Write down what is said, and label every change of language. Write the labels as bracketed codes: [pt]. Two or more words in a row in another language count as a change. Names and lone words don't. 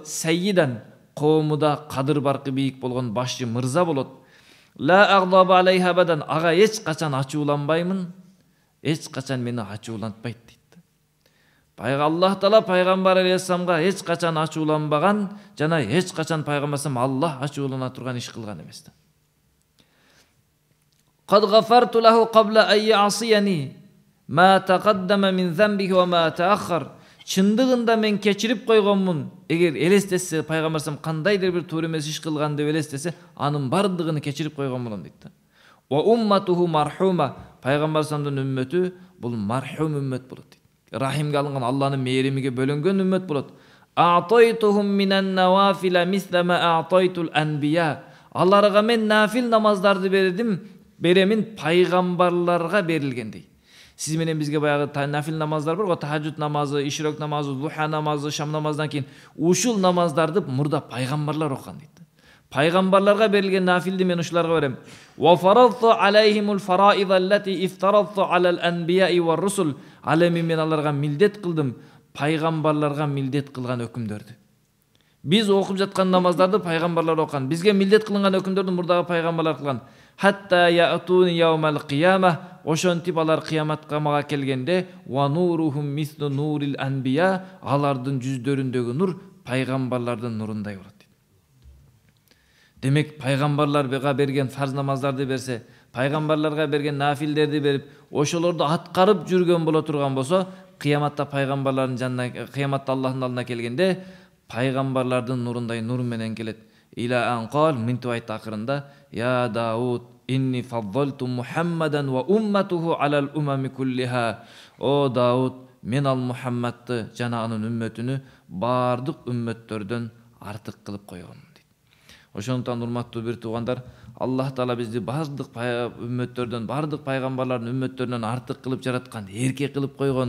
[ky] Сайyidan, коомуда кадыр баркы бийик болгон башчы мырза болот. [ar] لا أغضب عليه أبدا, [ky] ага эч качан ачууланбаймын, эч качан мени ачуулантпайт дейт. Аллах Таала пайгамбар алейхиссаламга эч качан ачууланбаган жана эч качан пайгамбарым Аллах ачуулана турган иш кылган эмес. [ar] قد غفرت له قبل أن يعصيني ما تقدم من ذنبه وما تأخر. [ky] Чындыгында мен кечирип койгонмун. Эгер элестесе пайгамбарым кандайдыр бир туура эмес иш кылган деп элестесе, анын бардыгын кечирип койгон болом дейт. [ar] وأمته مرحومة. [ky] Пайгамбарымдын үммөтү бул мархум үммөт болот. Рахимге алынган Алланын мээримиге бөлөнгөн үммөт болот. [ar] أعطيتهم من النوافل مثل ما أعطيت الأنبياء. [ky] Аларга мен нафил намаздарды беремин пайгамбарларга берилгендей. Сиз менен бизге баягы нафил намаздар бар го, тахажжуд намазы, ишрок намазы, духа намазы, шам намаздан кийин ушул намаздарды мурда пайгамбарлар окуган дейт. Пайгамбарларга берилген нафилди мен ушуларга берем. [ar] وفرضت عليهم الفرائض التي افترضت على الأنبياء والرسل. [ky] Алеми мен аларга милдет кылдым, пайгамбарларга милдет кылган өкүмдөрдү. Биз окуп жаткан намаздарды пайгамбарлар окуган, бизге милдет кылынган өкүмдөрдү мурдагы пайгамбарлар кылган. [ar] حتى يأتوني يوم القيامة, [ky] ошентип алар кыяматка мага келгенде, [ar] ونورهم مثل نور الأنبياء, [ky] алардын жүздөрүндөгү нур пайгамбарлардын нурундай болот. Демек пайгамбарларга берген фарз намаздарды берсе, пайгамбарларга берген нафилдерди берип, ошолорду аткарып жүргөн боло турган болсо, кыяматта пайгамбарлардын жанына, кыяматта Аллахтын алдына келгенде, пайгамбарлардын нурундай нур менен келет. [ar] إلى أن قال, [ky] мынтип айтты акырында: [ar] "يا داود، إني فضلت محمدا وأمته على الأمم كلها." [ky] О Дауд, мен ал Мухаммадты жана анын үммөтүнү бардык үммөттөрдөн артык кылып койгон. Ошондуктан урматтуу бир туугандар, Аллах Таала бизди бардык үммөттөрдөн, бардык пайгамбарлардын үммөттөрүнөн артык кылып жараткан, эрке кылып койгон.